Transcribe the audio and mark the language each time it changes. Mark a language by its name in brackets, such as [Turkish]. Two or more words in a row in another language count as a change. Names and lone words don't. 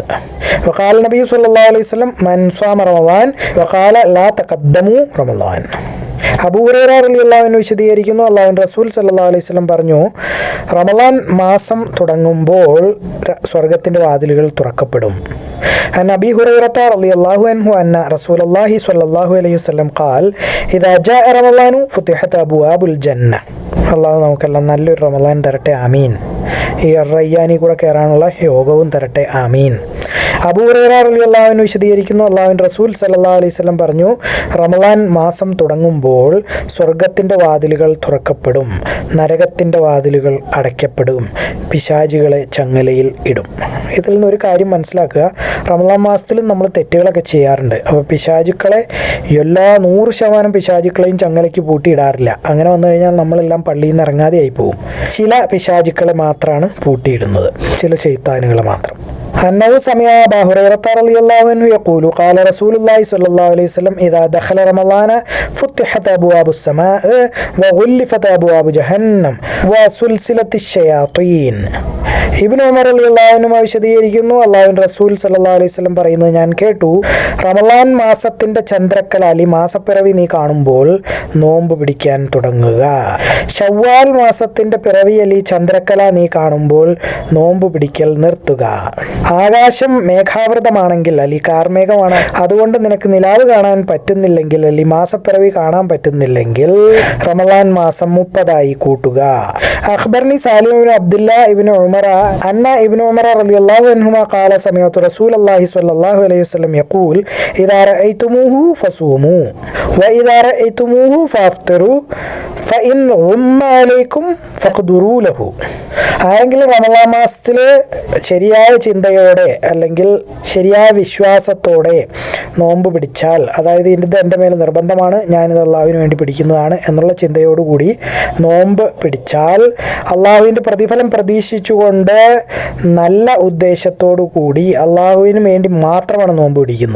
[Arabic] وقال النبي صلى الله عليه وسلم من صام رمضان وقال لا تقدموا رمضان. [Malayalam] അബൂ ഹുറൈറ [Arabic] رضي الله عنه [Malayalam] വിശദീകരിക്കുന്നു, അല്ലാഹുവിൻ്റെ റസൂൽ [Arabic] صلى الله عليه وسلم [Malayalam] പറഞ്ഞു, റമളാൻ മാസം തുടങ്ങുമ്പോൾ സ്വർഗത്തിൻ്റെ വാതിലുകൾ തുറക്കപ്പെടും. [Arabic] عن أبي هريرة رضي الله عنه أن رسول الله صلى الله عليه وسلم قال إذا جاء رمضان فتحت أبواب الجنة. [Malayalam] അള്ളാഹു നമുക്കെല്ലാം നല്ലൊരു റമളാൻ തരട്ടെ, ആമീൻ. ഈ റയ്യാനി കൂടെ കയറാനുള്ള യോഗവും തരട്ടെ, ആമീൻ. അബൂ ഹുറൈറ [Arabic] رضي الله عنه [Malayalam] വിശദീകരിക്കുന്നു, അല്ലാഹുവിൻ്റെ റസൂൽ [Arabic] صلى الله عليه وسلم [Malayalam] പറഞ്ഞു, റമളാൻ മാസം തുടങ്ങുമ്പോൾ സ്വർഗത്തിൻ്റെ വാതിലുകൾ തുറക്കപ്പെടും, നരകത്തിൻ്റെ വാതിലുകൾ അടയ്ക്കപ്പെടും, പിശാചുകളെ ചങ്ങലയിൽ ഇടും. ഇതിൽ നിന്നൊരു കാര്യം മനസ്സിലാക്കുക, റമളാൻ മാസത്തിലും നമ്മൾ തെറ്റുകളൊക്കെ ചെയ്യാറുണ്ട്. അപ്പോൾ പിശാചുക്കളെ എല്ലാ 100% പിശാചുക്കളെയും ചങ്ങലയ്ക്ക് പൂട്ടിയിടാറില്ല. അങ്ങനെ വന്നു കഴിഞ്ഞാൽ നമ്മളെല്ലാം പള്ളിയിൽ നിന്ന് ഇറങ്ങാതെയായി പോകും. ചില പിശാചുക്കളെ മാത്രമാണ് പൂട്ടിയിടുന്നത്, ചില ശൈത്താനുകളെ മാത്രം. [Arabic] أنه سمع أبا هريرة رضي الله عنه يقول قال رسول الله صلى الله عليه وسلم إذا دخل رمضان فتحت أبواب السماء وغلفت أبواب جهنم وسلسلة الشياطين. [Malayalam] ഇബ്നു ഉമർ [Arabic] رضي الله عنه [Malayalam] വിശദീകരിക്കുന്നു, അല്ലാഹുവിൻ്റെ റസൂൽ [Arabic] صلى الله عليه وسلم [Malayalam] പറയുന്നത് ഞാൻ കേട്ടു, റമളാൻ മാസത്തിൻ്റെ ചന്ദ്രക്കല അല്ലെങ്കിൽ മാസപ്പിറവി നീ കാണുമ്പോൾ നോമ്പ് പിടിക്കാൻ തുടങ്ങുക. ശവ്വാൽ മാസത്തിൻ്റെ പിറവി അല്ലെങ്കിൽ ചന്ദ്രക്കല നീ കാണുമ്പോൾ നോമ്പ് പിടിക്കൽ നിർത്തുക. ആകാശം മേഘാവൃതമാണെങ്കിൽ അല്ലെങ്കിൽ കാർമേഘമാണ്, അതുകൊണ്ട് നിനക്ക് നിലാവ് കാണാൻ പറ്റുന്നില്ലെങ്കിൽ അല്ലെങ്കിൽ മാസപ്പിറവി കാണാൻ പറ്റുന്നില്ലെങ്കിൽ റമളാൻ മാസം 30 കൂട്ടുക. [Arabic] أخبرني سالم ابن عبد الله ابن عمر أن ابن عمر رضي الله عنهما قال سمعت رسول الله صلى الله عليه وسلم يقول إذا رأيتموه فصوموا وإذا رأيتموه فافطروا فإن غم عليكم فاقدروا له. [Malayalam] ആരെങ്കിലും റമളാൻ മാസത്തിൽ ശരിയായ ചിന്തയോടെ അല്ലെങ്കിൽ ശരിയായ വിശ്വാസത്തോടെ നോമ്പ് പിടിച്ചാൽ, അതായത് ഇത് എൻ്റെ മേൽ നിർബന്ധമാണ്, ഞാനിത് അള്ളാഹുവിന് വേണ്ടി പിടിക്കുന്നതാണ് എന്നുള്ള ചിന്തയോടുകൂടി നോമ്പ് പിടിച്ചാൽ, അള്ളാഹുവിൻ്റെ പ്രതിഫലം പ്രതീക്ഷിച്ചുകൊണ്ട് നല്ല ഉദ്ദേശത്തോടു കൂടി അള്ളാഹുവിന് വേണ്ടി മാത്രമാണ് നോമ്പ് പിടിക്കുന്നത്.